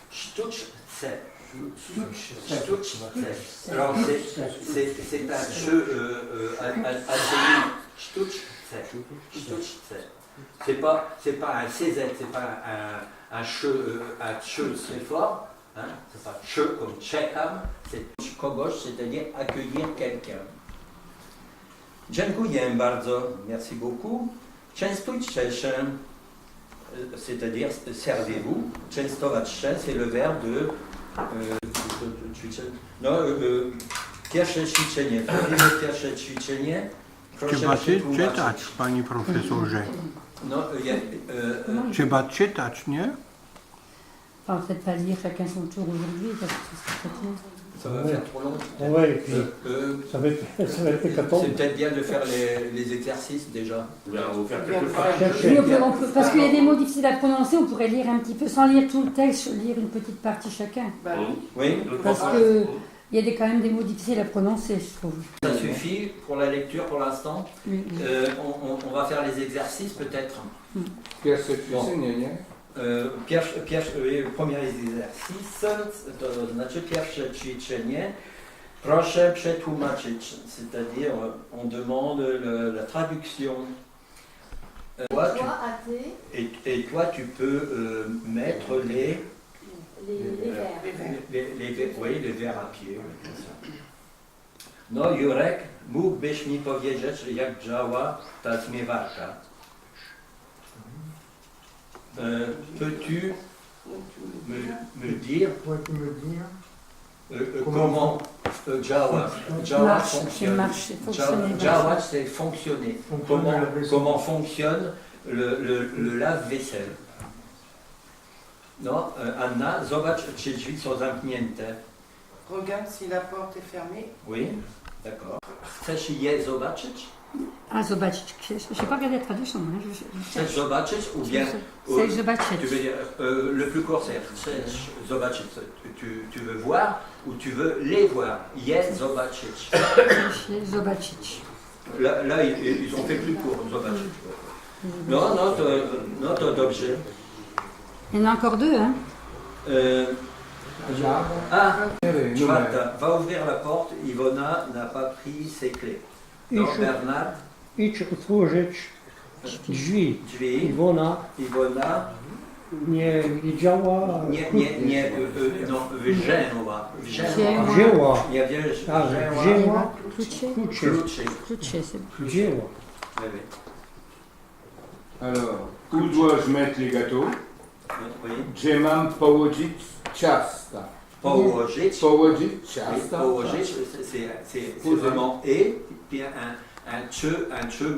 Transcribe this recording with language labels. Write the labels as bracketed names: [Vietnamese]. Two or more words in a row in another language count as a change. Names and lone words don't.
[French] Alors c'est un jeu c'est pas un CZ, c'est pas un che très fort, hein, c'est pas che comme czekam, c'est kogoś, c'est-à-dire accueillir quelqu'un. [Polish] Dziękuję bardzo, [French] merci beaucoup. Częstujcie się, c'est-à-dire servez-vous. [Polish] Częstować się, [French] c'est le verbe de [Polish] pierwsze ćwiczenie. Robimy pierwsze ćwiczenie. Trzeba Proszę przetłumaczyć. czytać, panie profesorze. No, Trzeba czytać, nie? [French] Enfin, peut-être pas lire chacun son tour aujourd'hui, parce que ce serait très bien. ça va faire trop long. Ouais, et puis ça va être hécatombe. C'est peut-être bien de faire les exercices déjà. Oui, parce qu'il y a des mots difficiles à prononcer, on pourrait lire un petit peu, sans lire tout le texte, lire une petite partie chacun. Oui, Parce que il y a quand même des mots difficiles à prononcer, je trouve. ça suffit pour la lecture pour l'instant. Oui. On va faire les exercices peut-être. [Polish] Pierwsze ćwiczenie, nie? [French] Premier exercice, [Polish] to znaczy pierwsze ćwiczenie. Proszę przetłumaczyć, [French] c'est-à-dire on demande la traduction. Toi, et toi, tu peux mettre les verres à pied. [Polish] No, Jurek, mógłbyś mi powiedzieć, jak działa ta zmywarka? [French] Peux-tu me dire comment działać, c'est fonctionner. Comment fonctionne le lave-vaisselle? [Polish] No, Anna, zobacz, czy drzwi są zamknięte. [French] Regarde si la porte est fermée. Oui, d'accord. [Polish] Chcesz je zobaczyć? [French] Ah, zobaczyć. Je n'ai pas regardé la traduction. [Polish] Chcesz zobaczyć [French] ou bien... C'est zobaczyć. Tu veux dire, le plus court c'est [Polish] chcesz zobaczyć. [French] Tu veux voir ou tu veux les voir. [Polish] Je zobaczyć. Zobaczyć. [French] Là, ils ont fait plus court, zobaczyć. [Polish] Non, to dobrze. [French] Il y en a encore deux, hein? Czwarta, va ouvrir la porte, Ivona n'a pas pris ses clés. Non, Bernard. [Polish] Idź otworzyć drzwi. Iwona nie działa. No, wzięła. Nie wiesz, Wzięła. Klucze. Wzięła. [French] Alors, où dois-je mettre les gâteaux? Oui. [Polish] Gdzie mam położyć ciasta? Położyć ciasta. Położyć, [French] c'est vraiment et, puis un che